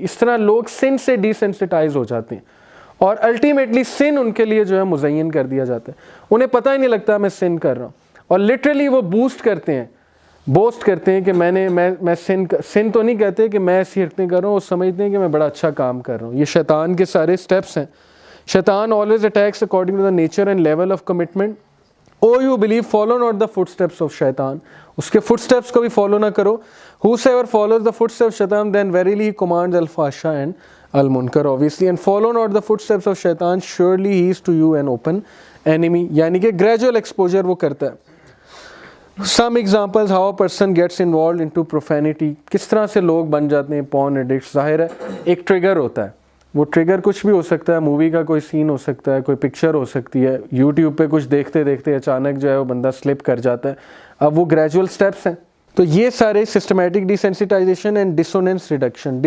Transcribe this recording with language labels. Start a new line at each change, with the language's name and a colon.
Urdu: اس طرح لوگ سن سے ڈیسینسٹائز ہو جاتے ہیں اور الٹیمیٹلی سن ان کے لیے جو ہے مزین کر دیا جاتا ہے. انہیں پتہ ہی نہیں لگتا میں سن کر رہا ہوں, اور لٹرلی وہ بوسٹ کرتے ہیں کہ میں سن تو نہیں کہتے کہ میں ایسی حرکتیں کر رہا ہوں, وہ سمجھتے ہیں کہ میں بڑا اچھا کام کر رہا ہوں. یہ شیطان کے سارے سٹیپس ہیں.
English: شیطان always attacks according to the nature and level of commitment. Oh you believe, follow not the footsteps of shaitan.
Urdu: اس کے فٹ سٹیپس کو بھی فالو نہ کرو.
English: Whosoever follows the footsteps of shaitan, then verily he commands al-fahsha and al-munkar, obviously. And follow not the footsteps of shaitan, surely he is to you an open enemy.
Urdu: یعنی کہ
English: gradual exposure
Urdu: وہ کرتا ہے.
English: Some examples how a person gets involved into profanity.
Urdu: کس طرح سے لوگ بن جاتے ہیں
English: porn addicts.
Urdu: ظاہر ہے ایک ٹریگر ہوتا ہے, وہ ٹریگر کچھ بھی ہو سکتا ہے, مووی کا کوئی سین ہو سکتا ہے, کوئی پکچر ہو سکتی ہے, یوٹیوب پہ کچھ دیکھتے دیکھتے اچانک جو ہے وہ بندہ سلپ کر جاتا ہے. اب وہ گریجول سٹیپس ہیں. تو یہ سارے
English: Systematic desensitization and dissonance reduction.